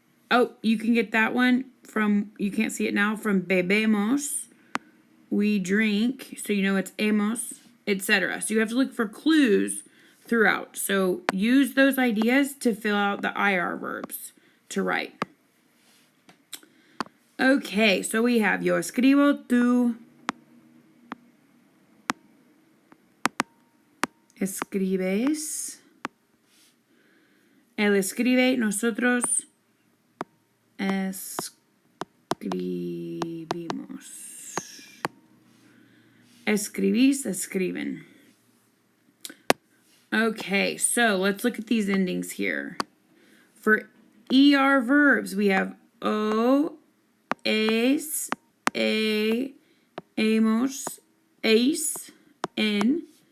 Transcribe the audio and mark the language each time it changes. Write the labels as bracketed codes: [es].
[en] Oh, you can get that one from, you can't see it now, from bebemos. We drink, so you know it's hemos, etc. So you have to look for clues throughout. So use those ideas to fill out the IR verbs to write. Okay, so we have [es] yo escribo, tú escribes, él escribe, nosotros escribimos. Escribís, escriben. [en] Okay, so let's look at these endings here. For ER verbs, we have O, [es] es, hemos, es, en.